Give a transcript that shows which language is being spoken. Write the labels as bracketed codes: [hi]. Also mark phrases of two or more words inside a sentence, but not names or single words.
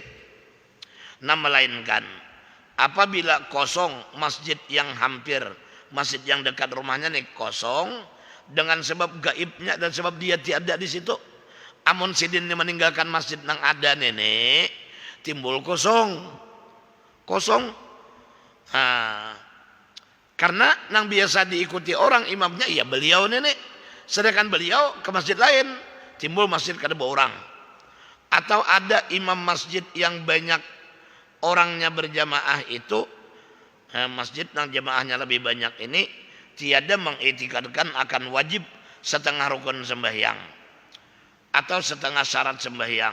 [id] Nah, melainkan apabila kosong masjid yang hampir, masjid yang dekat rumahnya nih kosong dengan sebab gaibnya dan sebab dia tiada di situ. Amun sidin meninggalkan masjid yang ada nenek, timbul kosong. Nah, karena yang biasa diikuti orang imamnya ya beliau nenek, sedangkan beliau ke masjid lain, timbul masjid kada orang. Atau ada imam masjid yang banyak orangnya berjamaah itu, masjid yang jamaahnya lebih banyak ini tiada mengiktikadkan akan wajib setengah rukun sembahyang atau setengah syarat sembahyang.